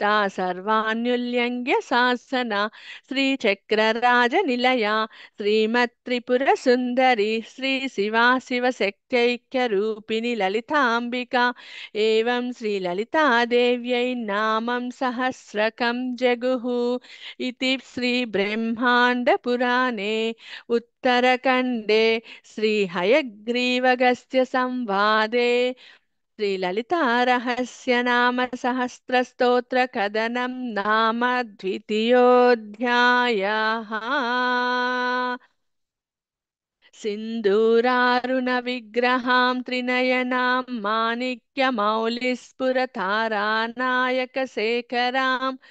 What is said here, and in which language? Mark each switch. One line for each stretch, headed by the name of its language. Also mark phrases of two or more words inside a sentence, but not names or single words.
Sanskrit: సర్వాన్యుల్యంఘ్య శాసన శ్రీచక్రరాజ నిలయ శ్రీమత్త్రిపుర సుందరి శ్రీ శివా శివశక్త్యైక్య రూపిణి లలితాంబిక ఏవం శ్రీ లలితాదేవ్యై నామం సహస్రకం జగుః ఇతి శ్రీ బ్రహ్మాండ పురాణే उत्तरखण्डे श्रीहयग्रीवगस्त्य संवादे श्रीललितारहस्यनामसहस्रस्तोत्रकथनं नाम द्वितीयोऽध्यायः सिन्दूरारुणविग्रहां त्रिनयनां माणिक्यमौलिस्फुरतारानायकशेखरां